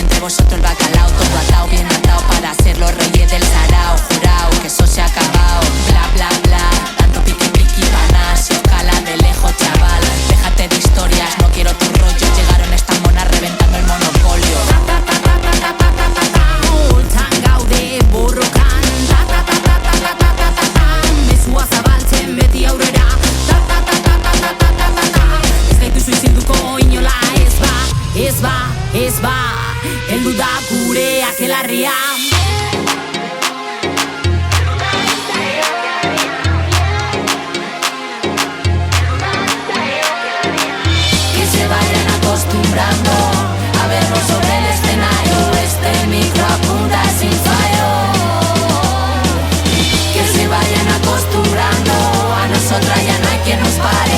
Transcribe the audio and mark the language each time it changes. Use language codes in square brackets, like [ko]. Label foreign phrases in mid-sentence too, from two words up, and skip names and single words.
[es] vosotros el bacalao, todo atado, bien atado para ser los reyes del sarao. Jurao, que eso se ha acabado, bla bla bla. Tanto piqui piqui paná, si os cala de lejos, chaval. Déjate de historias, no quiero tus rollos. Llegaron estas monas reventando el monopolio. [eu] Gaude borrokan, mesua zabaltzen beti aurrera. Ez gaituzu isilduko inola, ez ba, heldu da gure akelarria. [es] Que se vayan acostumbrando a vernos sobre el escenario. Este micro apunta sin fallo. Que se vayan acostumbrando, a nosotras ya no hay quien nos pare.